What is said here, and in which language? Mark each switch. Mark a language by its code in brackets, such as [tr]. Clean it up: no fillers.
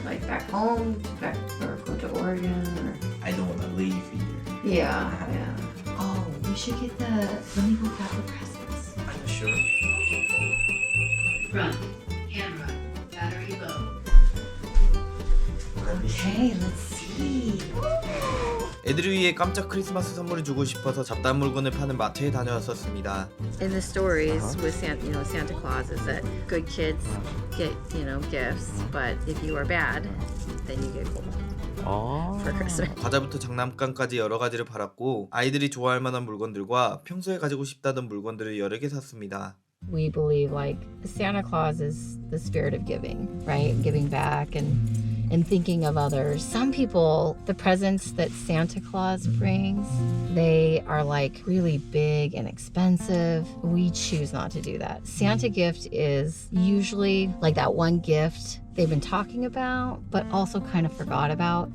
[en] Like back home, back or go to Oregon, or I don't wanna leave either. yeah. Oh, we should get the. Let me go grab the presents. I'm sure. Front, camera, battery low. Okay, let's see. [ko] 애들을 위해 깜짝 크리스마스 선물을 주고 싶어서 잡다한 물건을 파는 마트에 다녀왔었습니다. [en] In the stories with Santa Claus is that good kids get gifts, but if you are bad, then you get gold for Christmas. [ko] 과자부터 장난감까지 여러 가지를 팔았고 아이들이 좋아할 만한 물건들과 평소에 가지고 싶다던 물건들을 여러 개 샀습니다. [en] We believe like Santa Claus is the spirit of giving, right? Giving back and thinking of others. Some people, the presents that Santa Claus brings, they are like really big and expensive. We choose not to do that. Santa gift is usually like that one gift they've been talking about, but also kind of forgot about.